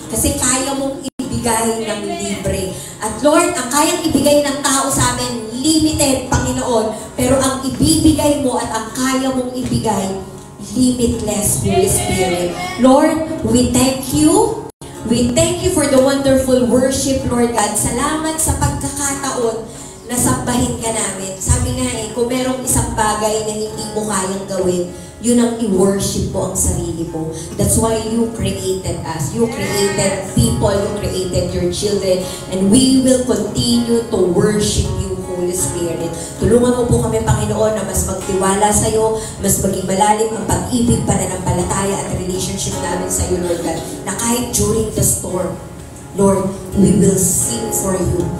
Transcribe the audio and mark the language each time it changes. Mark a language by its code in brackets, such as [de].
[tl] Kasi kaya mong ibigay ng libre. At Lord, ang kayang ibigay ng tao sa amin, limited, Panginoon. Pero ang ibibigay mo at ang kaya mong ibigay, limitless, Holy Spirit. [en] Lord, we thank you. We thank you for the wonderful worship, Lord God. [tl] Salamat sa pagkakataon na sambahin ka namin. Sabi nga kung merong isang bagay na hindi mo kayang gawin, yun ang i-worship mo ang sarili mo. [en] That's why you created us. You created people, you created your children, and we will continue to worship you, Holy Spirit. [tl] Tulungan mo po kami, Panginoon, na mas magtiwala sa iyo, mas maging malalim ang pag-ibig, pananampalataya at relationship namin sa iyo, Lord God, na kahit [en] during the storm, [tl] Lord, [en] we will sing for you.